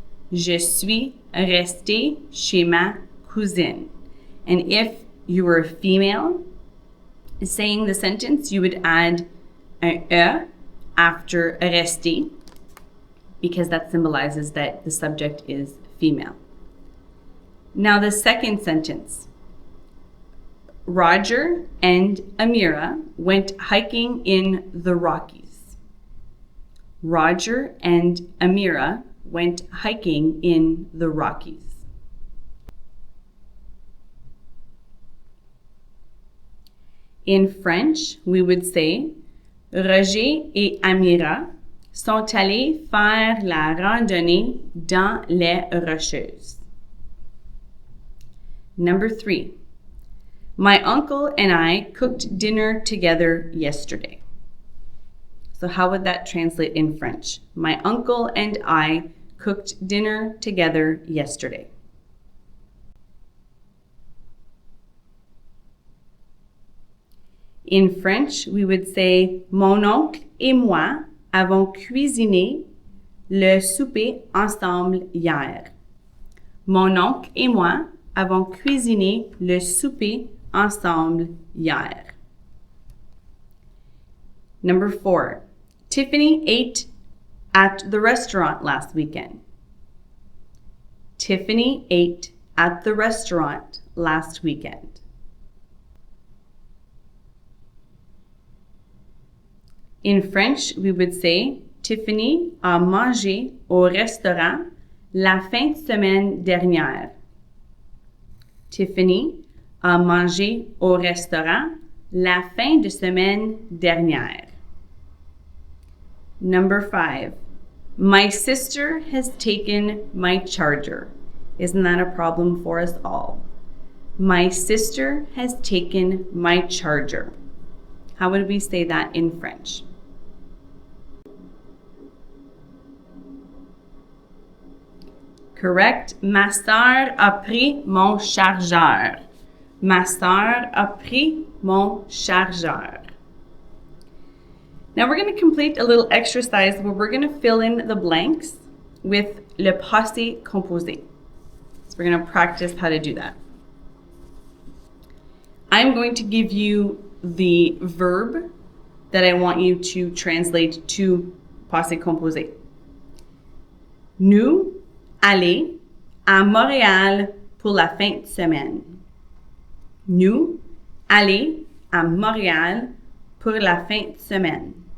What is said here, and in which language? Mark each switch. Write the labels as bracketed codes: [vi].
[fr] Je suis resté chez ma cousine. [en] And if you were a female saying the sentence, you would add un e after resté, because that symbolizes that the subject is female. Now, the second sentence. Roger and Amira went hiking in the Rockies. Roger and Amira went hiking in the Rockies. In French, we would say, [fr] Roger et Amira sont allés faire la randonnée dans les Rocheuses. [en] Number 3. My uncle and I cooked dinner together yesterday. So how would that translate in French? My uncle and I cooked dinner together yesterday. In French, we would say, [fr] Mon oncle et moi avons cuisiné le souper ensemble hier. Mon oncle et moi avons cuisiné le souper ensemble hier. [en] Number 4. Tiffany ate at the restaurant last weekend. Tiffany ate at the restaurant last weekend. In French, we would say, [fr] Tiffany a mangé au restaurant la fin de semaine dernière. Tiffany a mangé au restaurant la fin de semaine dernière. [en] Number 5. My sister has taken my charger. Isn't that a problem for us all? My sister has taken my charger. How would we say that in French? Correct. [fr] Ma sœur a pris mon chargeur. Ma sœur a pris mon chargeur. [en] Now we're going to complete a little exercise where we're going to fill in the blanks with le passé composé. So we're going to practice how to do that. I'm going to give you the verb that I want you to translate to passé composé. [fr] Nous allons à Montréal pour la fin de semaine. Nous allons à Montréal pour la fin de semaine.